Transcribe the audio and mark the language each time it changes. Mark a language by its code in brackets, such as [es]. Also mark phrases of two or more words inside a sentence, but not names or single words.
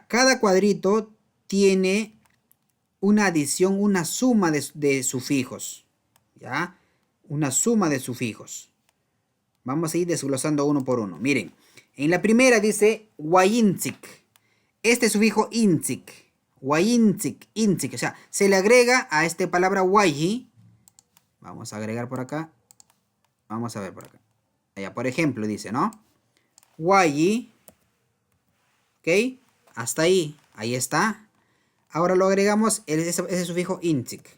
[es] Cada cuadrito tiene una adición, una suma de sufijos, ¿ya? Una suma de sufijos. Vamos a ir desglosando uno por uno. Miren, en la primera dice wayinzik. Este sufijo inzik. Wayinzik, inzik. O sea, se le agrega a esta palabra wayi. Vamos a agregar por acá. Vamos a ver por acá. Allá, por ejemplo, dice, ¿no? Wayi. ¿Ok? Hasta ahí. Ahí está. Ahora lo agregamos ese sufijo inzik.